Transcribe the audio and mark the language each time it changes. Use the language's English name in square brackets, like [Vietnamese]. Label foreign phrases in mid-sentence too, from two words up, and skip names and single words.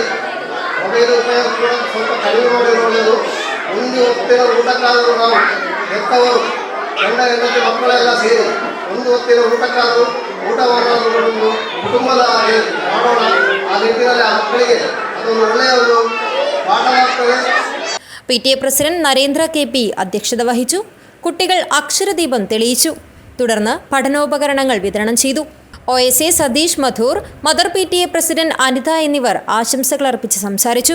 [Kannada] ಮೊಬೈಲ್ ಉಪಯೋಗ ಕೂಡ ಸ್ವಲ್ಪ ಕಡಿಮೆ ಮಾಡಿ ಒಳ್ಳೆಯದು. ಒಂದು ಹೊತ್ತಿನ ಊಟಕ್ಕಾದರೂ ನಾವು ಹೆತ್ತವರು ಗಂಡ ಹೆಂಡತಿ ಮಕ್ಕಳೆಲ್ಲ ಸೇರಿ ಒಂದು ಹೊತ್ತಿನ ಊಟಕ್ಕಾದರೂ ಊಟವನ್ನು ಕುಟುಂಬದ ಹಾಗೆ ಮಾಡೋಣ. ಆ ನಿಟ್ಟಿನಲ್ಲಿ ಆ ಮಕ್ಕಳಿಗೆ ಅದೊಂದು ಒಳ್ಳೆಯ ಒಂದು പാഠമാക്കുന്നത്. [English] PTA president [Malayalam] നരേന്ദ്ര KP അധ്യക്ഷത വഹിച്ചു. കുട്ടികൾ അക്ഷരദീപം തെളിയിച്ചു. തുടർന്ന് പഠനോപകരണങ്ങൾ വിതരണം ചെയ്തു. OSA സതീഷ് മധൂർ, [English] mother PTA president [Malayalam] അനിത എന്നിവർ ആശംസകൾ അർപ്പിച്ച് സംസാരിച്ചു.